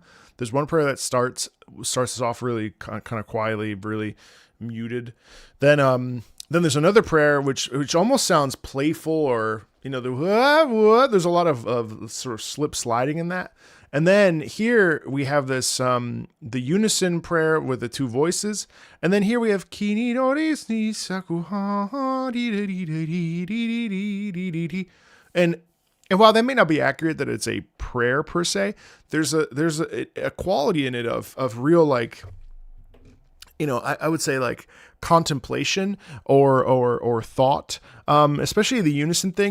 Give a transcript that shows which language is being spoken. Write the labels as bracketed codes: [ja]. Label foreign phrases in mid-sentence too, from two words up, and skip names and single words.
[en] There's one prayer that starts us off really kind of quietly, really muted. Then there's another prayer which almost sounds playful, or there's a lot of sort of slip sliding in that. And then here we have this the unison prayer with the 2 voices, and then here we have Kini no ni sakuha and while that may not be accurate that it's a prayer per se, there's a quality in it of real, like, I would say like contemplation or thought, especially the unison thing.